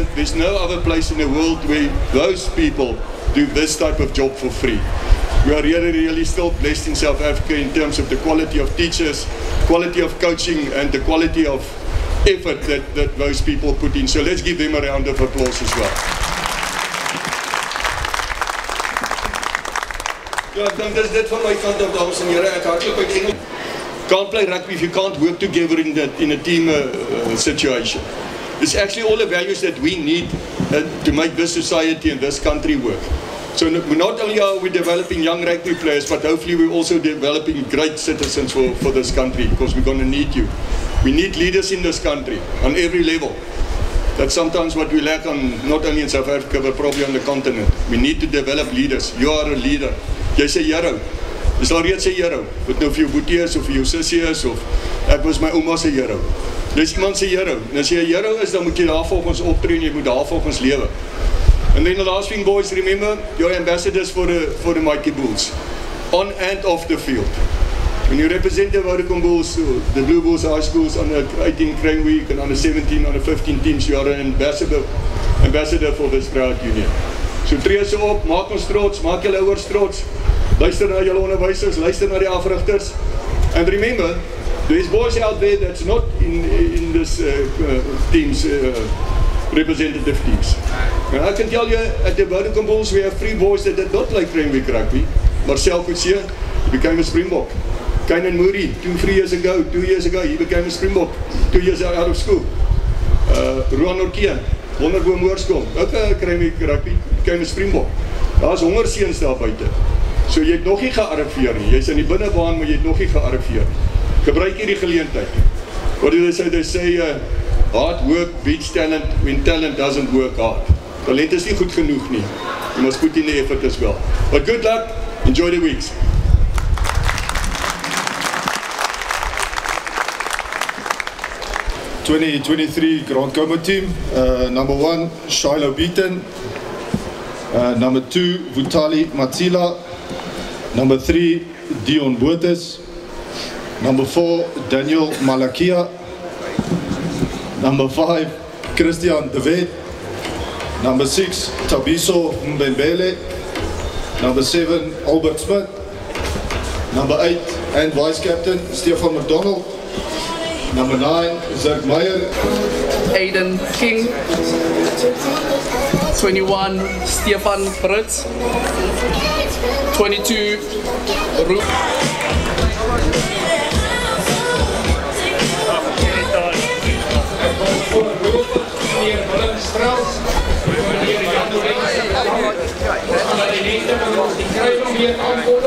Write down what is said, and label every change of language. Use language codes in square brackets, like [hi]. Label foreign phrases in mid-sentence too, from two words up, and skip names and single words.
[en] There's no other place in the world where those people do this type of job for free. We are really still blessed in South Africa in terms of the quality of teachers, quality of coaching, and the quality of effort that those people put in. So let's give them a round of applause as well. [af] Ja, ek dink dis dit van my kant af, dames en here. Ek hartlik uitgenooi. [en] Can't play rugby if you can't work together in a team situation. It's actually all the values that we need to make this society and this country work. So not only are we developing young rugby players, but hopefully we're also developing great citizens for this country, because we're going to need you. We need leaders in this country on every level. That's sometimes what we lack on, not only in South Africa, but probably on the continent. We need to develop leaders. You are a leader. [af] Jy's 'n hero. Dis al reeds 'n hero. Wat nou vir jou boetie is of vir jou sussie is of ek was my ouma se hero. Dis iemand se hero. En as jy 'n hero is, dan moet jy daarvolgens optree en jy moet daarvolgens lewe. [en] And then the last thing, boys, remember, you're ambassadors for the Mighty Bulls, on and off the field. When you represent the Vodacom Bulls, the Blue Bulls High Schools on the 18 Craven Week and on the 17, on the 15 teams, you are an ambassador for this proud union. [af] So tree se op, maak ons trots, maak julle ouers trots, luister na julle onderwysers, luister na die afrigters. [en] And remember, there's boys out there that's not in this teams, representative teams. And I can tell you, at the Vodacom Bulls, we have 3 boys that did not like Craven Week rugby. Marcel Coetzee became a Springbok. Kainan Moody, 2 years ago, he became a Springbok, 2 years out of school. Roan Orkee, Wonderboom Hoërskool, ook Craven Week rugby, became a Springbok. [af] Daar's hongerseuns daar buite. So jy het nog nie gearriveer nie. Jy's in die binnebaan, maar jy het nog nie gearriveer nie. Gebruik hierdie geleentheid. [en] What do they say? They say hard work beats talent when talent doesn't work hard. [af] Talent is nie goed genoeg nie. [en] You must put in the effort as well. But good luck. Enjoy the weeks. '23 Grand Coma team. Number 1, Shiloh Beaton. Number 2, Vutali Matsila. Number 3, Dion Botes. Number 4, Daniel Malakia. Number 5, Christian De Wet. Number 6, Tabiso Mbembele. Number 7, Albert Smith. Number 8, and Vice Captain, Stefan McDonald. Number 9, Zerk Meyer. Aiden King. 21, Stefan Fritz. 22, Roep. [af] Meneer Willem Strauss, meneer Jan de dat die lente van ons die Craven weer aankondig.